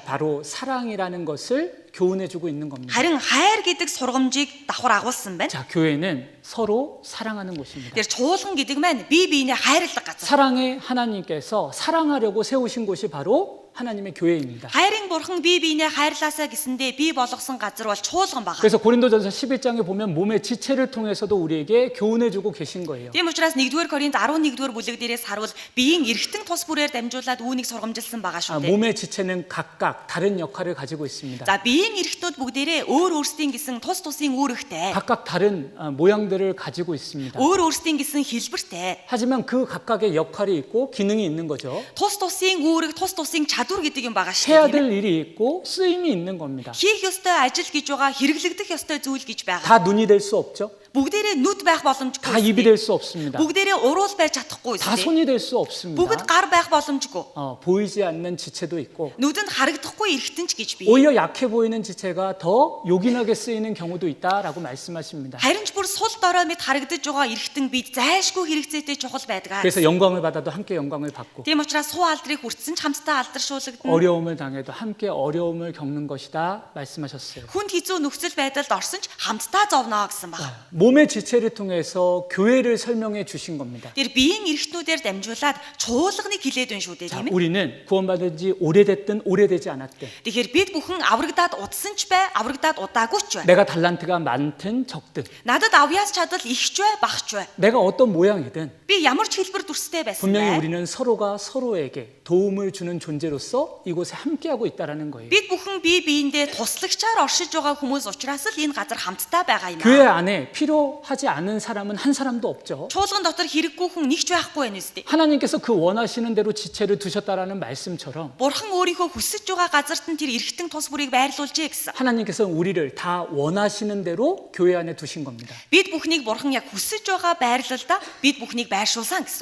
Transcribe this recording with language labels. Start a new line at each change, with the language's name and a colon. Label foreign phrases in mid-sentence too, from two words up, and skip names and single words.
Korean: 바로 사랑이라는 것을 교훈해주고 있는 겁니다.
Mongolian: Харин хайр гэдэг сургамжийг давхар агуулсан байна.
Korean: 자, 교회는 서로 사랑하는 곳입니다.
Mongolian: Тэр чуулган гэдэг маань бие биенээ хайрладаг газар.
Korean: 사랑의 하나님께서 사랑하려고 세우신 곳이 바로 하나님의 교회입니다.
Mongolian: Хайрын бурхан бие биенээ хайрлаасаа гэсэндээ бий болгосон газар бол чуулган байгаа.
Korean: 그래서 고린도전서 11장에 보면 몸의 지체를 통해서도 우리에게 교훈해주고 계신 거예요.
Mongolian: Тийм учраас 1-р Коринт 11-р бүлэг дээрээс харуул биеийн эргэтэн тус бүрээр дамжуулаад үүнийг сургамжилсан байгаа шүү дээ.
Korean: 몸의 지체는 각각 다른 역할을 가지고 있습니다.
Mongolian: За биеийн эргэтнүүд бүгдээрээ өөрсдийн гэсэн тус тусын үүрэгтэй.
Korean: 각각 다른 모양들을 가지고 있습니다.
Mongolian: өөрсдийн гэсэн хэлбэртэй.
Korean: 하지만 그 각각의 역할이 있고 기능이 있는 거죠.
Mongolian: Тус тусын үүрэг, тус тусын чадвар гэдэг юм байгаа шүү
Korean: 해야
Mongolian: дээ.
Korean: 될 일이 있고 쓰임이 있는 겁니다.
Mongolian: Хийх ёстой ажил гэж байгаа, хэрэглэгдэх ёстой зүйл гэж байгаа.
Korean: 다 눈이 될 수 없죠.
Mongolian: Бүгдээрээ нүд байх боломжгүй.
Korean: 다 입이 될 수 없습니다.
Mongolian: Бүгдээрээ уруул байж чадахгүй
Korean: 다
Mongolian: үстэй.
Korean: 손이 될 수 없습니다.
Mongolian: Бүгд гар байх боломжгүй.
Korean: 보이지 않는 지체도 있고
Mongolian: Нүдэнд харагдахгүй эргэтэнч гэж бий.
Korean: 오히려 약해 보이는 지체가 더 요긴하게 쓰이는 경우도 있다라고 말씀하십니다.
Mongolian: Харин ч бүр сул дорой мэд харагдаж байгаа эргэтэн бид зайлшгүй хэрэгцээтэй чухал байдаг.
Korean: 그래서 영광을 받아도 함께 영광을 받고
Mongolian: Тийм учраас суу алдрыг хүртсэн ч хамтдаа алдаршуулагдана.
Korean: 어려움을 당해도 함께 어려움을 겪는 것이다 말씀하셨어요.
Mongolian: Хүнд хэцүү нөхцөл байдалд орсон ч хамтдаа зовноо гэсэн баг.
Korean: 몸의 지체를 통해서 교회를 설명해 주신 겁니다.
Mongolian: Тэр биеийн эрхтнүүдээр дамжуулаад чуулганыг хилээд байна шүү дээ,
Korean: 자,
Mongolian: тийм ээ.
Korean: 우리는 구원받은 지 오래됐든 오래되지 않았든
Mongolian: Тэгэхээр бид бүхэн аврагдаад удсан ч бай, аврагдаад удаагүй ч бай.
Korean: 내가 달란트가 많든 적든
Mongolian: Надад авьяас чадал ихч бай, багч бай.
Korean: 내가 어떤 모양이든
Mongolian: Би ямар ч хэлбэр дүрстэй байсан
Korean: 분명히
Mongolian: бай.
Korean: 우리는 서로가 서로에게 도움을 주는 존재로서 이곳에 함께하고 있다는 거예요.
Mongolian: Бид бүхэн бие биендээ туслагчаар оршиж байгаа хүмүүс учраас л энэ газар хамтдаа байгаа юм
Korean: 교회
Mongolian: аа.
Korean: 안에 필요하지 않은 사람은 한 사람도 없죠.
Mongolian: Чуулган дотор хэрэггүй хүн нэг ч байхгүй байна үстэй.
Korean: 하나님께서 그 원하시는 대로 지체를 두셨다라는 말씀처럼
Mongolian: Бурхан өөрийнхөө хүсэж байгаа газарт нь тэр эргэтэн тус бүрийг байрлуулжээ гэсэн.
Korean: 하나님께서는 우리를 다 원하시는 대로 교회 안에 두신 겁니다.
Mongolian: Бид бүхнийг Бурхан яг хүсэж байгаа байрлалдаа бид бүхнийг байршуулсан гэсэн.